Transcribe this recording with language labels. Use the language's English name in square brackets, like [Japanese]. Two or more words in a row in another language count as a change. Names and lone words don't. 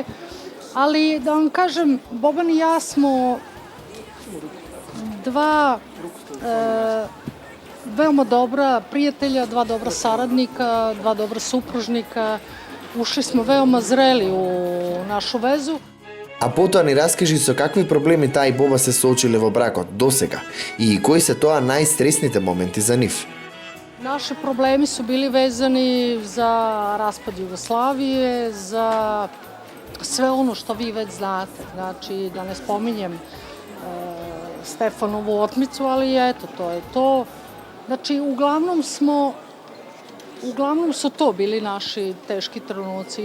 [Serbian] Ali da vam kažem, Boban i ja smo dva veoma dobra prijatelja, dva dobra saradnika, dva dobra supružnika. Ušli smo veoma zreli u našu vezu. [Macedonian] А потоа ни раскажи со какви проблеми таа и Боба се соочиле во бракот досега и кои се тоа најстресните моменти за нив. [Serbian] Naši problemi su bili vezani za raspad Jugoslavije, za sve ono što vi već znate. Znači, da ne spominjem Stefanovu otmicu, ali eto, to je to. Znači, uglavnom su to bili naši teški trenuci.